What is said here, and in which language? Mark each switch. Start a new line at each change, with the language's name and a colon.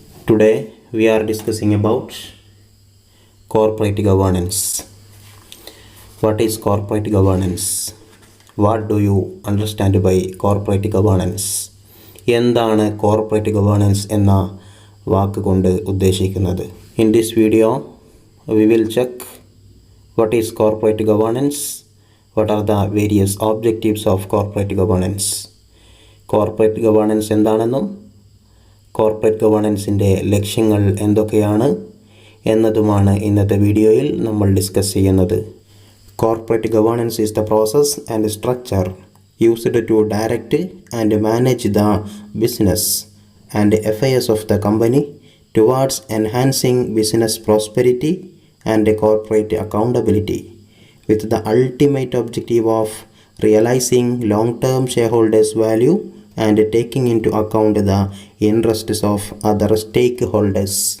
English: Today we are discussing about corporate governance. What is corporate governance? What do you understand by corporate governance?
Malayalam: എന്താണ് corporate governance എന്ന വാക്ക് കൊണ്ട് ഉദ്ദേശിക്കുന്നത്?
English: In this video we will check what is corporate governance, what are the various objectives of corporate governance.
Malayalam: Corporate governance എന്താണെന്നും corporate ഗവേണൻസിൻ്റെ ലക്ഷ്യങ്ങൾ എന്തൊക്കെയാണ് എന്നതുമാണ് ഇന്നത്തെ വീഡിയോയിൽ നമ്മൾ ഡിസ്കസ് ചെയ്യുന്നത്.
English: Corporate governance is the process and structure used to direct and manage the business and affairs of the company towards enhancing business prosperity and corporate accountability, with the ultimate objective of realizing long-term shareholders' value and taking into account the interests of other stakeholders.